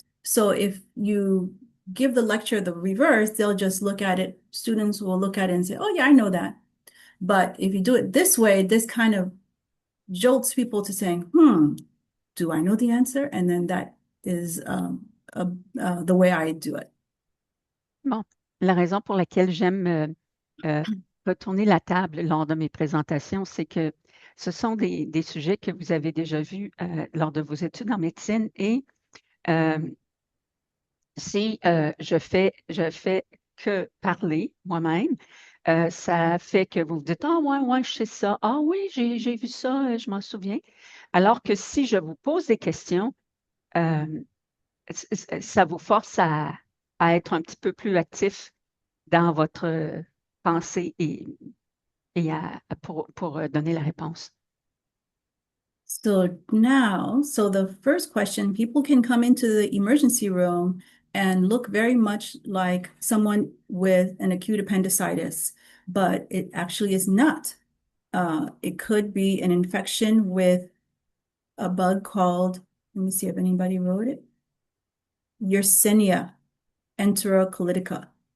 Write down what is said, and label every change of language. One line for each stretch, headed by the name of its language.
English: So if you give the lecture the reverse, they'll just look at it. Students will look at it and say, "Oh yeah, I know that." But if you do it this way, this kind of jolts people to saying, do I know the answer?" And then that is the way I do it.
French: Bon, la raison pour laquelle j'aime retourner la table lors de mes présentations, c'est que ce sont des sujets que vous avez déjà vus lors de vos études en médecine et si je fais que parler moi-même, ça fait que vous vous dites, ah ouais, je sais ça, ah oui, j'ai vu ça, je m'en souviens. Alors que si je vous pose des questions, ça vous force à être un petit peu plus actif dans votre pensée et pour donner la réponse.
English: So the first question, people can come into the emergency room and look very much like someone with an acute appendicitis, but it actually is not. It could be an infection with a bug called, let me see if anybody wrote it, Yersinia enterocolitica.